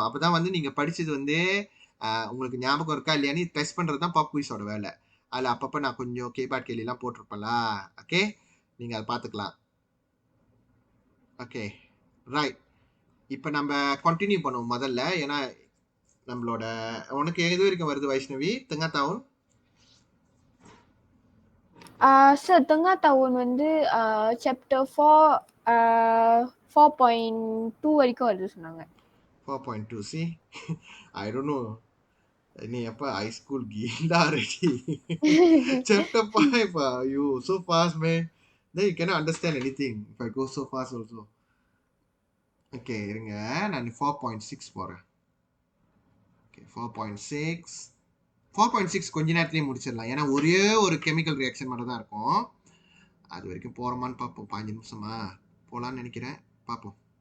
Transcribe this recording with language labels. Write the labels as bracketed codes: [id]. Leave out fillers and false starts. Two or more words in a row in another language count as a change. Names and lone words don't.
[ta] அப்பதான் வந்து நீங்க படிச்சது வந்து உங்களுக்கு ஞாபகம் இருக்கா இல்லையான்னு டெஸ்ட் பண்றது தான் [en] pop quiz [ta] வேலை. அதில் அப்பப்போ நான் கொஞ்சம் கேபாட் கேள்விலாம் போட்டிருப்பேன்ல. ஓகே. நீங்க அதை பார்த்துக்கலாம். ஓகே ரைட். இப்போ நம்ம கண்டினியூ பண்ணுவோம் முதல்ல. ஏன்னா நம்மளோட உனக்கு எது வரைக்கும் வருது வைஷ்ணவி? தெங்காத்தாவும் Sir, [ms] tengah tahun [ta] வந்து chapter 4 4.2 வரைக்கும் வருது சொன்னாங்க. [en] 4.2. See I don't know. [ta] நீ எப்போ [en] high school கீழா ரெடி? Chapter 5. You so fast man. Then you cannot understand anything if I go so fast also. [ta] ஓகே இருங்க, நான் 4.6 போறேன். ஓகே 4.6. 4.6 கொஞ்ச நேரத்துலேயே முடிச்சிடலாம். ஏன்னா ஒரே ஒரு கெமிக்கல் ரியாக்ஷன் மட்டும் தான் இருக்கும். அது வரைக்கும் போகிறோமான்னு பார்ப்போம். 5 நிமிஷமா போகலான்னு நினைக்கிறேன். பார்ப்போம்.